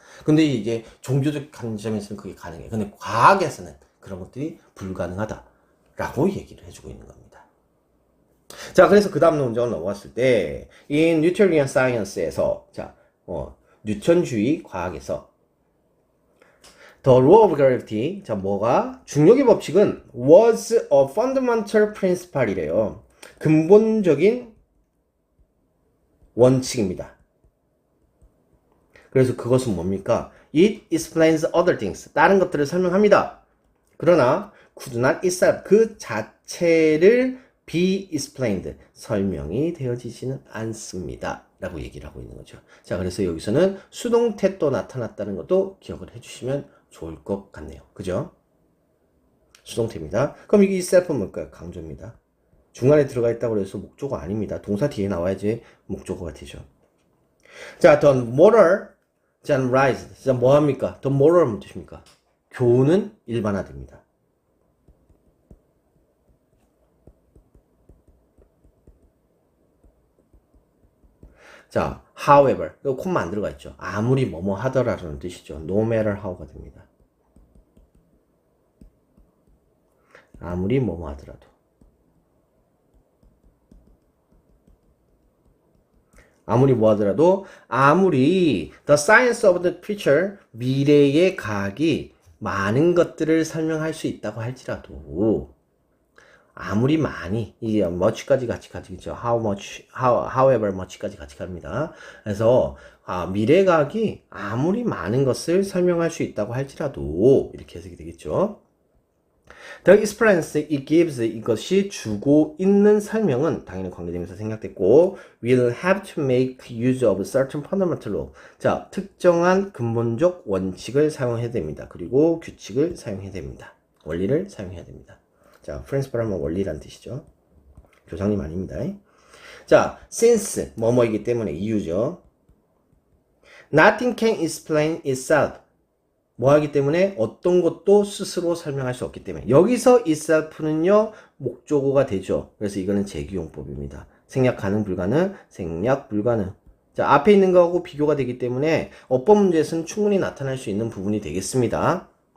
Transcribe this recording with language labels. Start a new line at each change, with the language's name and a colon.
Korean: 근데 이제 종교적 관점에서는 그게 가능해. 근데 과학에서는 그런 것들이 불가능하다라고 얘기를 해주고 있는 겁니다. 자, 그래서 그 다음 논쟁을 넘어갔을 때,
English: in Newtonian Science
Korean: 에서, 자, 뉴턴주의 과학에서,
English: The law of gravity,
Korean: 자, 뭐가? 중력의 법칙은
English: was a fundamental principle이래요.
Korean: 근본적인 원칙입니다. 그래서 그것은 뭡니까?
English: It explains other things.
Korean: 다른 것들을 설명합니다. 그러나
English: could not itself.
Korean: 그 자체를
English: be explained.
Korean: 설명이 되어지지는 않습니다. 라고 얘기를 하고 있는 거죠. 자, 그래서 여기서는 수동태 또 나타났다는 것도 기억을 해주시면 좋을 것 같네요. 그죠? 수동태입니다. 그럼 이게 itself는 뭘까요? 강조입니다. 중간에 들어가 있다고 해서 목조가 아닙니다. 동사 뒤에 나와야지 목조가 되죠.
English: 자, the moral, 자, rise.
Korean: 자, 뭐합니까?
English: the moral
Korean: 뜻입니까? 교훈은 일반화됩니다.
English: 자, however.
Korean: 이거 콤마 안 들어가 있죠. 아무리 뭐뭐 하더라라는 뜻이죠.
English: no matter how가
Korean: 됩니다. 아무리 뭐뭐 하더라도. 아무리 뭐 하더라도, 아무리
English: the science of the future,
Korean: 미래의 과학이 많은 것들을 설명할 수 있다고 할지라도, 아무리 많이, 이 much까지 같이 가지겠죠. how much, however much까지 같이 갑니다. 그래서 미래 과학이 아무리 많은 것을 설명할 수 있다고 할지라도 이렇게 해석이 되겠죠.
English: The experience it gives,
Korean: 이것이 주고 있는 설명은 당연히 관계되면서 생략됐고,
English: will have to make use of certain fundamental law.
Korean: 자, 특정한 근본적 원칙을 사용해야 됩니다. 그리고 규칙을 사용해야 됩니다. 원리를 사용해야 됩니다. 자, principle 하면 원리란 뜻이죠. 교장님 아닙니다. 자, since 뭐뭐이기 때문에 이유죠.
English: Nothing can explain itself.
Korean: 뭐 하기 때문에 어떤 것도 스스로 설명할 수 없기 때문에 여기서 itself는요 목조고가 되죠. 그래서 이거는 제기용법입니다. 생략 가능 불가능, 생략 불가능. 자, 앞에 있는 거하고 비교가 되기 때문에 어법 문제에서는 충분히 나타날 수 있는 부분이 되겠습니다.